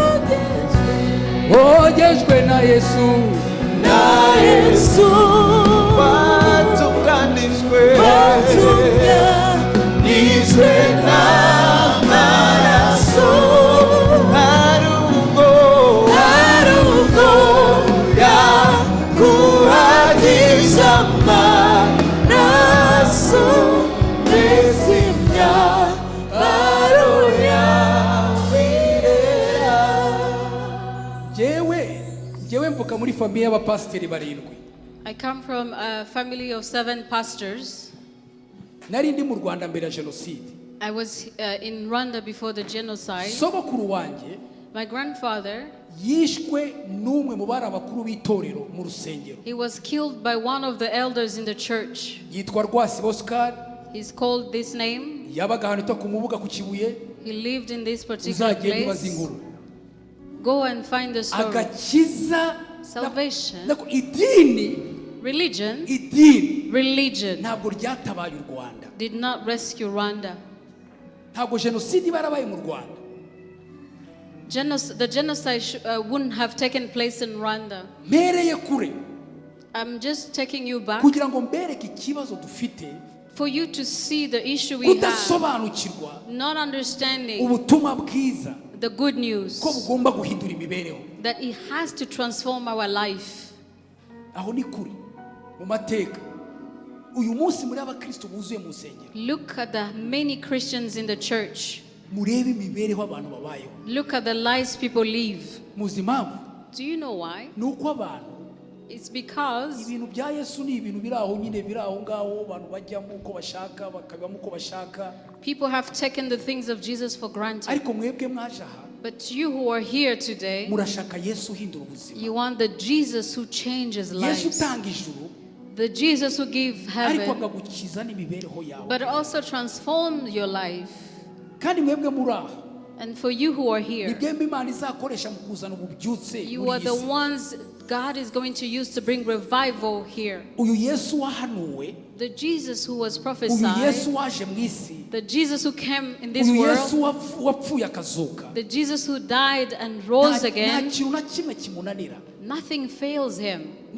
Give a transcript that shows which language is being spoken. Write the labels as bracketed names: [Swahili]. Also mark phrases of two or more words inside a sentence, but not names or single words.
[Kinyarwanda] Wogejwe na Yesu, watunganijwe n'amaraso arugo yakuranije amaraso mbese imyambaro yawe. Jewe mvuka muri famiye y'abapasiteri barindwi. [English] I come from a family of 7 pastors. [Kinyarwanda] Nari ndi mu Rwanda mbere ya jenoside. [English] I was in Rwanda before the genocide. [Kinyarwanda] Sogokuru wanjye, [English] my grandfather, [Kinyarwanda] yishwe n'umwe mu bari abakuru b'itorero mu rusengero. [English] He was killed by one of the elders in the church. [Kinyarwanda] Yitwa UBUTUMWA. [English] He's called this name. [Kinyarwanda] Yabaga ahantu ku Mubuga ku Kibuye. [English] He lived in this particular place. Go and find the story. [Kinyarwanda] Agakiza, [English] salvation, religion [Kinyarwanda] ntabwo ryatabaye u Rwanda. [English] Did not rescue Rwanda. [Kinyarwanda] Ntabwo jenoside barabaye mu Rwanda. [English] The genocide wouldn't have taken place in Rwanda. [Kinyarwanda] Mereye kure. [English] I'm just taking you back [Kinyarwanda] kugira ngo mbereke ikibazo dufite, [English] for you to see the issue we have, [Kinyarwanda] kudasobanukirwa [English] not understanding [Kinyarwanda] ubutumwa bwiza, [English] the good news, [Kinyarwanda] ko bugomba guhindura imibereho, [English] that it has to transform our life. [Kinyarwanda] Aho ni kuri mu mateka. Uyu munsi muri abakristo buzuye mu nsengero. [English] Look at the many Christians in the church. [Kinyarwanda] Murebe imibereho abantu babayeho. [English] Look at the lives people live. [Kinyarwanda] Muzi impamvu? [English] Do you know why? [Kinyarwanda] Nuko abantu, [English] it's because [Kinyarwanda] ibintu bya Yesu ni ibintu biraho nyine biraho ngaho abantu bajyamo uko bashaka bakabamo uko bashaka. [English] People have taken the things of Jesus for granted. [Kinyarwanda] Ariko mwebwe mwaje aha, [English] but you who are here today, [Kinyarwanda] murashaka Yesu uhindura ubuzima. [English] You want the Jesus who changes lives. [Kinyarwanda] Yesu utanga ijuru, [English] the Jesus who gives heaven, [Kinyarwanda] ariko agagukiza n'imibereho yawe, [English] but also transform your life. [Kinyarwanda] Kandi mwebwe muri aha, [English] and for you who are here, you are the ones God is going to use to bring revival here. The Jesus who was prophesied, the Jesus who came in this world, the Jesus who died and rose again, nothing fails him.